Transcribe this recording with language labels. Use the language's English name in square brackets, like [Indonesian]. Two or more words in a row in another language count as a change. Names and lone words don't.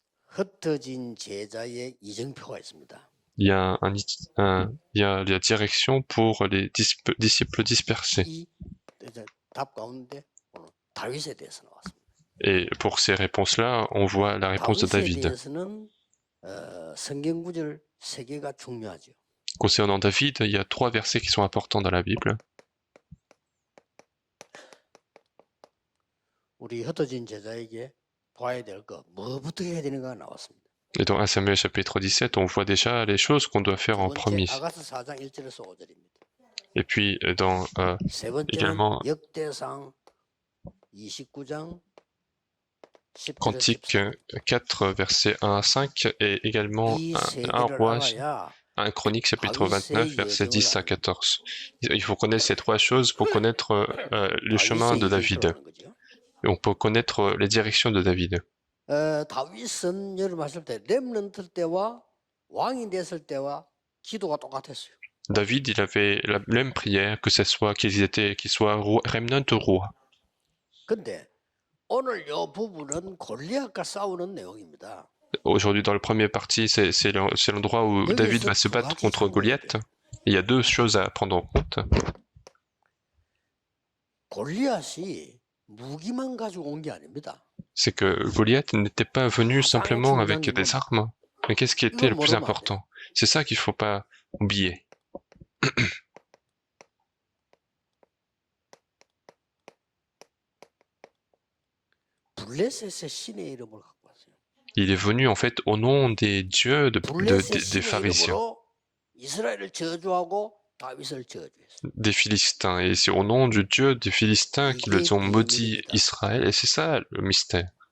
[Korean] 흩어진 제자의 이정표가 있습니다. [French] Il y a il y a la direction pour les disciples dispersés. [Korean] 이 답 가운데 오늘 다윗에 대해서 나왔습니다. [French] Et pour ces réponses-là, on voit la réponse de [Korean] 다윗에 David. 대해서는 성경 구절 3개가 중요하죠. [French] Concernant David, il y a 3 versets qui sont importants dans la Bible. [Korean] 우리 흩어진 제자에게 봐야 될 거, 뭐부터 해야 되는가 나왔습니다. [French] Et dans 1 Samuel chapitre 17, on voit déjà les choses qu'on doit faire en premier. [Korean] 아가서 4장 1절에서 5절입니다. [French] Et puis dans [Korean] 세 번째는 également 역대상 29장 10절에서 [French] Cantique 4, versets 1 à 5, et également 1 Roi, 1 Chronique chapitre 29, versets 10 à 14. Il faut connaître ces 3 choses pour connaître le chemin de David. Et on peut connaître les directions de David. [Korean] 다윗은 여러분 하실 때 렘넌트 때와 왕이 됐을 때와 기도가 똑같았어요. [French] David, il avait la même prière, que ce soit qu'il soit remnant ou roi. [Korean] 근데 오늘 이 부분은 골리앗과 싸우는 내용입니다. [French] Aujourd'hui, dans le premier partie, c'est l'endroit où David va se battre contre Goliath. Il y a 2 choses à prendre en compte. [Korean] 골리앗이 무기만 가지고 온 게 아닙니다. [French] C'est que Goliath n'était pas venu simplement avec des armes. Mais qu'est-ce qui était le plus important? C'est ça qu'il ne faut pas oublier. Il est venu en fait au nom des dieux des pharisiens, des Philistins, et c'est au nom du dieu des Philistins qu'ils ont maudit Israël, et c'est ça le mystère.